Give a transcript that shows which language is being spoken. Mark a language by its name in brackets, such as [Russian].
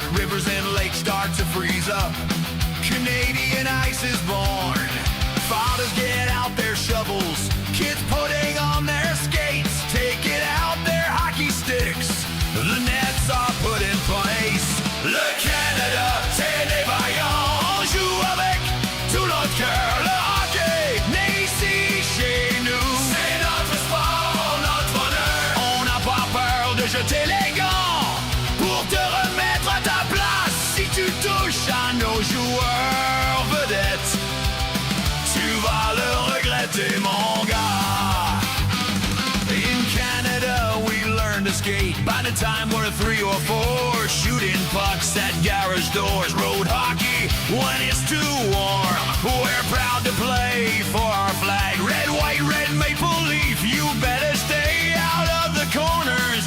[English] Rivers and lakes start to freeze up. Canadian ice is born. Fathers get out their shovels. Kids putting on their skates. Taking out their hockey sticks. The nets are put in place. [French] Le Canada, c'est des vaillants. Joue avec tout notre cœur. Le hockey, né ici chez nous. C'est notre sport, notre bonheur. On n'a pas peur de jeter les gants pour te remettre à ta place. Si tu touches à nos joueurs vedettes, tu vas le regretter, mon gars. [English] In Canada, we learn to skate. By the time we're 3 or 4, shooting pucks at garage doors. Road hockey, when it's too warm. We're proud to play for our flag. Red, white, red, maple leaf. You better stay out of the corners.